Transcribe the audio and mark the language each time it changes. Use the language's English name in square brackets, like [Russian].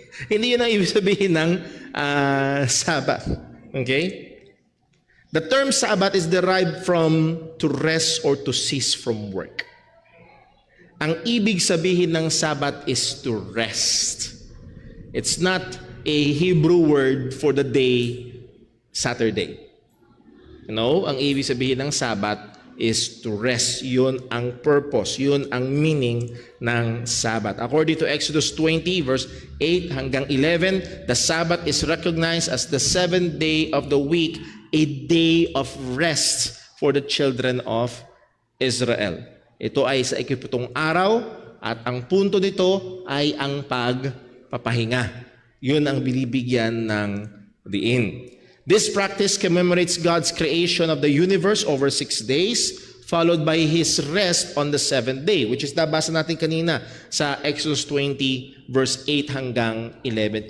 [Filipino] Hindi yun ang ibig sabihin ng Sabbath. [English] Okay? The term Sabbath is derived from to rest or to cease from work. [Filipino] Ang ibig sabihin ng Sabbath [English] is to rest. It's not a Hebrew word for the day Saturday. [Filipino] Ang ibig sabihin ng Sabbath [English] is to rest. [Filipino] Yun ang purpose. Yun ang meaning ng Sabbath. [English] According to Exodus 20, verse 8 hanggang 11, the Sabbath is recognized as the seventh day of the week, a day of rest for the children of Israel. [Filipino] Ito ay sa ikapitong araw at ang punto nito ay ang pagpapahinga. Yun ang binibigyan ng diin. [English] This practice commemorates God's creation of the universe over 6 days, followed by His rest on the seventh day, which is [Filipino] nabasa natin kanina sa [English] Exodus 20, verse 8 hanggang 11.